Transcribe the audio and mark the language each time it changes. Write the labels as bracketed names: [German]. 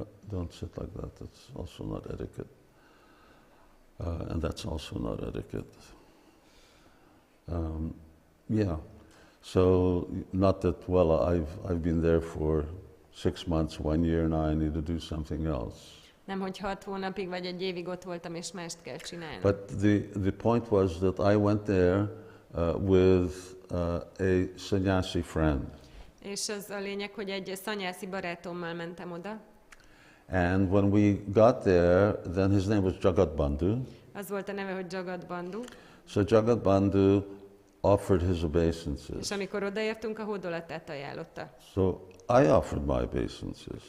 [English] Don't sit like that, that's also not etiquette. And that's also not etiquette. Yeah, so not that, I've been there for 6 months, 1 year, now I need to do something else. [Hungarian] Nem, hogy 6 hónapig vagy 1 évig ott voltam, és mást kell csinálnom. [English] But the point was that I went there with a sannyasi friend. [Hungarian] És az a lényeg, hogy egy szanyászi barátommal mentem oda. [English] And when we got there, then his name was Jagat Bandhu. [Hungarian] Az volt a neve, hogy Jagat Bandhu. [English] So Jagat Bandhu offered his obeisances. [Hungarian] És amikor odaértünk, a hódolatát ajánlotta. [English] So I offered my obeisances.